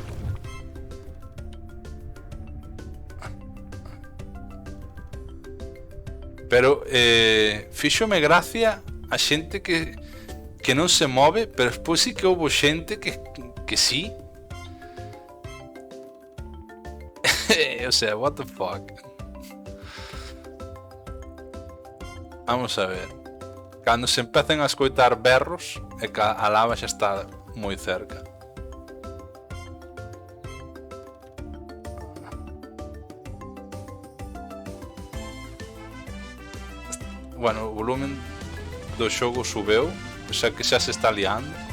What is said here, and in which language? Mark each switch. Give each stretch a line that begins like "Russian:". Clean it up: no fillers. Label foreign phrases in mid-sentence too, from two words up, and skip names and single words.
Galician: Pero fíxome gracia a xente que non se move, pero despois sí que houve xente que sí. O sea,
English: what the fuck.
Galician: Vamos a ver. Cando se empecen a escoitar berros, é que a lava xa está moi cerca. Bueno, o volumen do xogo subeu, xa que xa se está liando.